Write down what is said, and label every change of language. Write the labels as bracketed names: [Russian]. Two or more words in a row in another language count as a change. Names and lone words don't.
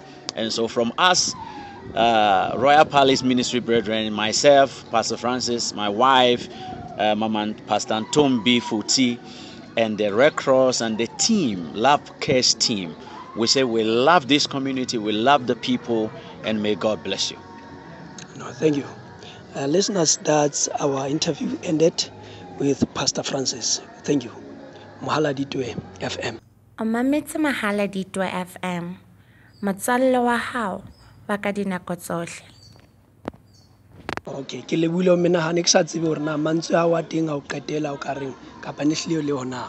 [English] And so from us, Royal Palace Ministry brethren, myself, Pastor Francis, my wife, Mama Pastor Ntombi Futi, and the Red Cross and the team, Love Cares team, we say we love this community, we love the people, and may God bless you. No, thank you. Listeners, that's our interview ended with Pastor Francis. Thank you. [Southern Sotho] Mahaladitwe FM. Mametse Mahaladitwe FM. Motswalle wa hao wa ka dinako tsohle. Okay, ke lebile o menahane ke sa tsebe hore na mantswe a wa teng a o qetela o ka reng kapa ne hlile le hona.